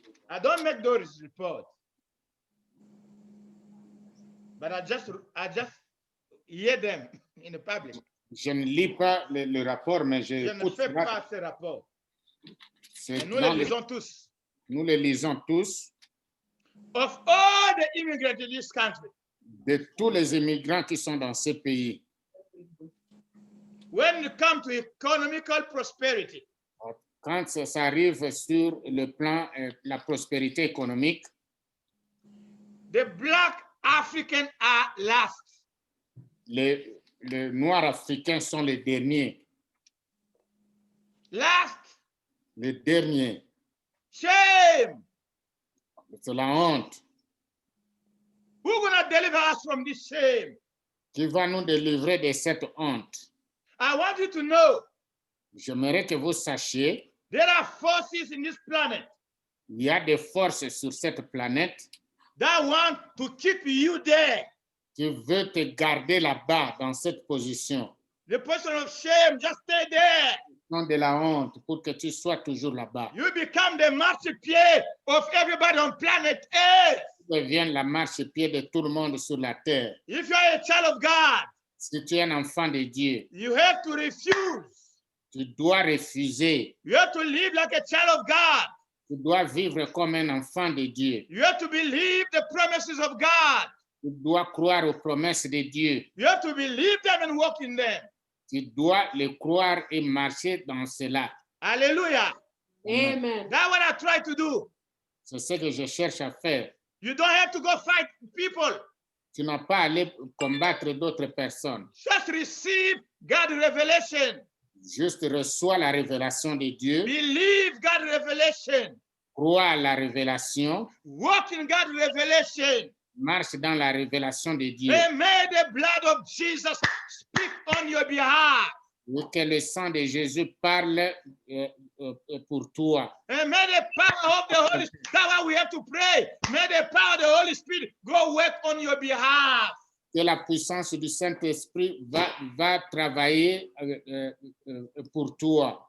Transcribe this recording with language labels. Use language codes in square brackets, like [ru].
[en] I don't make those reports. But I just hear them in the public. [fr] je ne lis pas le rapport, mais Je ne j'écoute fais cela. pas ces rapports. C'est Et nous dans les le- lisons tous. nous les lisons tous, [en] Of all the immigrants in this country, [fr] de tous les immigrants qui sont dans ces pays. [en] when it comes to economical prosperity, [fr] Quand ça arrive sur le plan de la prospérité économique, [en] the black Africans are last. [fr] les Noirs africains sont les derniers. [en] Last. [fr] Les derniers. [en] Shame. [fr] C'est la honte. [en] Who's going to deliver us from this shame? [fr] Qui va nous délivrer de cette honte? [en] I want you to know [fr] J'aimerais que vous sachiez, [en] there are forces in this planet [fr] il y a des forces sur cette planète [en] that want to keep you there. [fr] qui veulent te garder là-bas, dans cette position. [en] The position of shame, just stay there. [fr] Non, de la honte, pour que tu sois toujours là-bas. [en] You become the martyr of everybody on planet Earth. [fr] Tu deviens la marche-pied de tout le monde sur la terre. [en] If you are a child of God, [fr] Si tu es un enfant de Dieu, [en] you have to refuse. [fr] tu dois refuser. [en] You have to live like a child of God. [fr] Tu dois vivre comme un enfant de Dieu. [en] You have to believe the promises of God. [fr] Tu dois croire aux promesses de Dieu. [en] You have to believe them and walk in them. [fr] Tu dois les croire et marcher dans cela. [en] Hallelujah. [fr] Amen. [en] That's what I try to do. [fr] C'est ce que je cherche à faire. [en] You don't have to go fight people. [fr] Tu n'as pas à aller combattre d'autres personnes. [en] Just receive God's revelation. [fr] Juste reçois la révélation de Dieu. [en] Believe God's revelation. [fr] Crois à la révélation. [en] Walk in God's revelation. [fr] Marche dans la révélation de Dieu. [en] And may the blood of Jesus speak on your behalf. [fr] Et que le sang de Jésus parle pour toi. [en] And may the power of the Holy Spirit, that's why we have to pray. May the power of the Holy Spirit go work on your behalf. [fr] Que la puissance du Saint-Esprit va travailler pour toi.